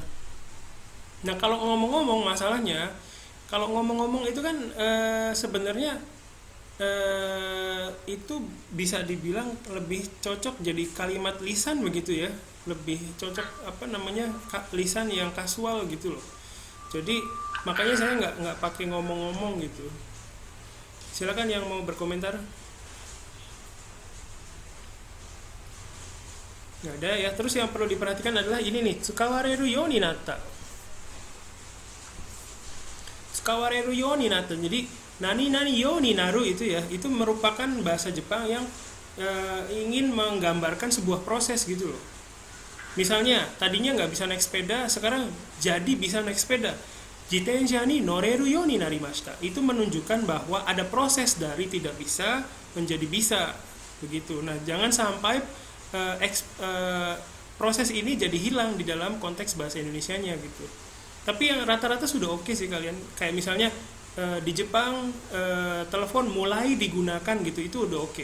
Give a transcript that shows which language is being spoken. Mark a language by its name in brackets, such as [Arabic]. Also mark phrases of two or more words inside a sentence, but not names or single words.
[Indonesian] Nah kalau ngomong-ngomong masalahnya, kalau ngomong-ngomong itu kan sebenarnya itu bisa dibilang lebih cocok jadi kalimat lisan begitu ya, lebih cocok lisan yang kasual gitu loh. Jadi makanya saya nggak pakai ngomong-ngomong gitu. Silakan yang mau berkomentar. Nggak ada ya. Terus yang perlu diperhatikan adalah ini nih, [Japanese] tsukawareru you ni natta. Tsukawareru you ni natta. [Indonesian] Jadi [Japanese] nani yo ni naru [Indonesian] itu ya, itu merupakan bahasa Jepang yang ingin menggambarkan sebuah proses gitu loh. Misalnya tadinya nggak bisa naik sepeda, sekarang jadi bisa naik sepeda. [Japanese] Jitensha ni noreru yo ni narimashita. [Indonesian] Itu menunjukkan bahwa ada proses dari tidak bisa menjadi bisa begitu. Nah jangan sampai proses ini jadi hilang di dalam konteks bahasa Indonesianya gitu. Tapi yang rata-rata sudah oke sih kalian. Kayak misalnya di Jepang telepon mulai digunakan gitu, itu udah oke.